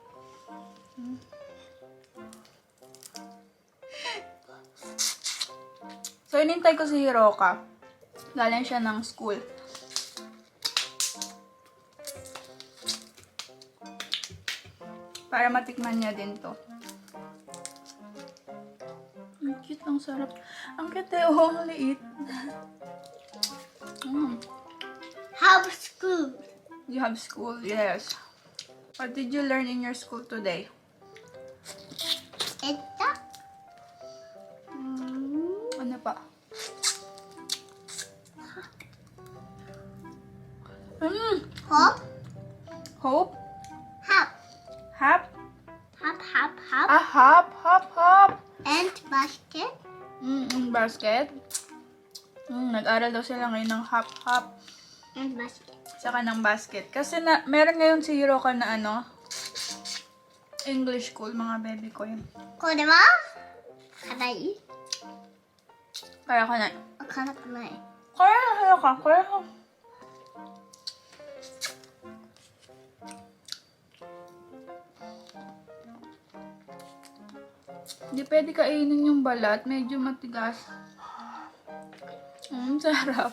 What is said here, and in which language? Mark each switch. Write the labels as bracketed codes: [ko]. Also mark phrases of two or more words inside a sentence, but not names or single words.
[tl] So, inintay ko si Hiroka. Galing siya ng school. Para matikman niya din to. Ang cute, ang sarap. Ang cute eh, oh, ang liit. [en] Have school. You have school, yes. What did you learn in your school today? [tl] Ito? Ano pa? [en] Hop. Hope? Hop. Hap? Hop, hop, hop. Ah, hop. And basket. Basket. [tl] Nag-aral daw sila ngayon ng hop. [en] And basket. [tl] Saka ng basket. Kasi meron ngayon si Hiroka na [en] English school, [tl] mga baby ko yun. [ja] これは辛い [tl] Kaya ka na. [ja] 辛くない [tl] Kaya na, Hiroka. Kaya ka. Hindi pwede kainin yung balat. Medyo matigas. Sarap.